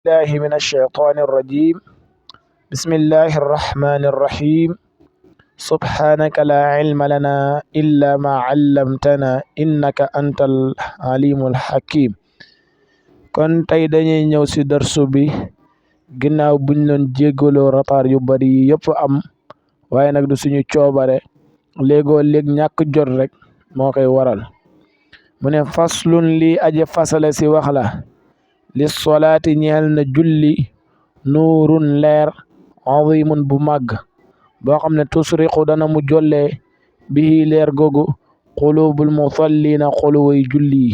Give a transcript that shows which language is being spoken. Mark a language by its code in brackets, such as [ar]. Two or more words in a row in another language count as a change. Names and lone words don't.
[ar] الله من الشيطان الرجيم. بسم الله الرحمن الرحيم. سبحانك لا علم لنا إلا ما علمتنا إنك أنت العليم الحكيم. [wo] kon tey dañuy ñëw ci darsu bi ginnaaw buñ doon jéggaloo retard yu bari yëpp am waaye nag du suñu coobare léegoo léeg ñàkk jot rek moo koy waral. mu ne faslun lii aje fasale ci wax la li solaati ñeel na julli nuurun leer azimun bu màgg boo xam ne tusriqu dana mu jollee bihi leer googu [ar] قلوب المصلين [wo] xoluway julli yi.